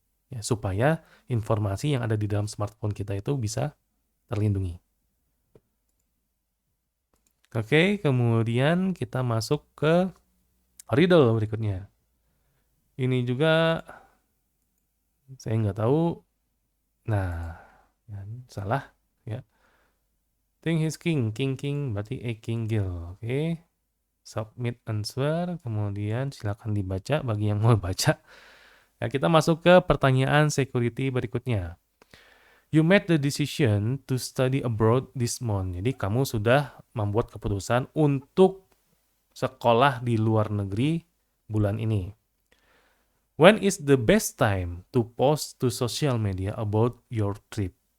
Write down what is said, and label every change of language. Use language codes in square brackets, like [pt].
[id] Ya, supaya informasi yang ada di dalam smartphone kita itu bisa terlindungi. Oke, kemudian kita masuk ke riddle berikutnya. Ini juga saya nggak tahu. Nah, ya, salah. Ya. [en] Think his king [id] berarti king gill. Oke. [en] Submit answer, [id] kemudian silakan dibaca bagi yang mau baca. [en] Ya, kita masuk ke pertanyaan security berikutnya. You made the decision to study abroad this month. [id] Jadi kamu sudah membuat keputusan untuk sekolah di luar negeri bulan ini. [en] When is the best time to post to social media about your trip?